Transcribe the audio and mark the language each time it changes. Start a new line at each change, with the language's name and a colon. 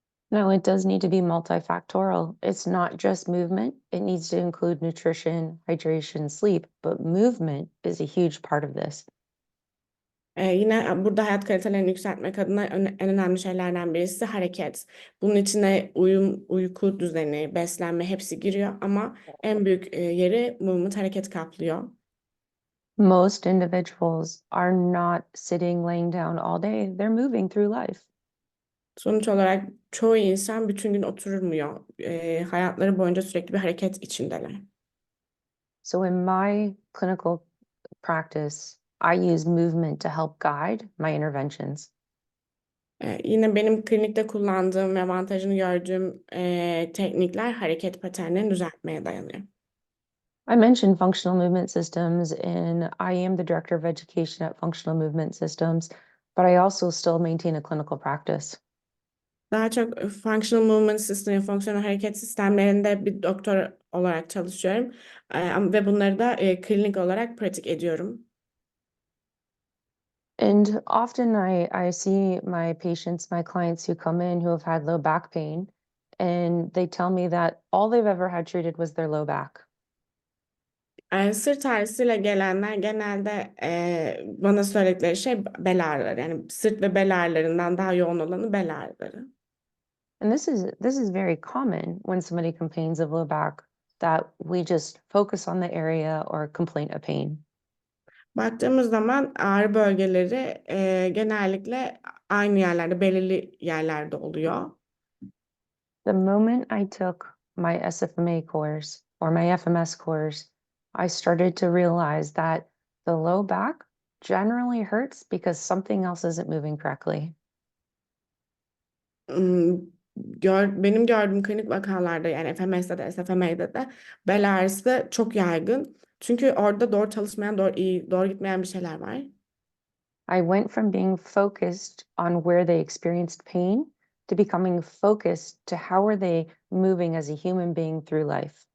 English: No, it does need to be multifactorial. It's not just movement. It needs to include nutrition, hydration, sleep, but movement is a huge part of this.
Turkish: Yine burada hayat kalitelerini yükseltmek adına en önemli şeylerden birisi hareket. Bunun içine uyku düzeni, beslenme hepsi giriyor ama en büyük yeri movement, hareket kaplıyor.
English: Most individuals are not sitting, laying down all day. They're moving through life.
Turkish: Sonuç olarak çoğu insan bütün gün oturmuyor. Hayatları boyunca sürekli bir hareket içindeler.
English: So in my clinical practice, I use movement to help guide my interventions.
Turkish: Yine benim klinikte kullandığım ve avantajını gördüğüm teknikler hareket paternlerini düzeltmeye dayanıyor.
English: I mentioned functional movement systems, and I am the director of education at Functional Movement Systems, but I also still maintain a clinical practice.
Turkish: Daha çok functional movement system, fonksiyonel hareket sistemlerinde bir doktor olarak çalışıyorum. Ve bunları da klinik olarak pratik ediyorum.
English: And often I see my patients, my clients who come in who have had low back pain, and they tell me that all they've ever had treated was their low back.
Turkish: Sırt ağrısıyla gelenler genelde bana söyledikleri şey bel ağrıları. Yani sırt ve bel ağrılarından daha yoğun olanı bel ağrıları.
English: And this is very common when somebody complains of low back, that we just focus on the area or complaint of pain.
Turkish: Baktığımız zaman ağrı bölgeleri genellikle aynı yerlerde, belirli yerlerde oluyor.
English: The moment I took my SFMA course or my FMS course, I started to realize that the low back generally hurts because something else isn't moving correctly.
Turkish: Hmm, Benim gördüğüm klinik vakalarda, yani FMS'de de SFMA'de de bel ağrısı çok yaygın. Çünkü orada doğru çalışmayan, doğru gitmeyen bir şeyler var.
English: I went from being focused on where they experienced pain to becoming focused to how are they moving as a human being through life.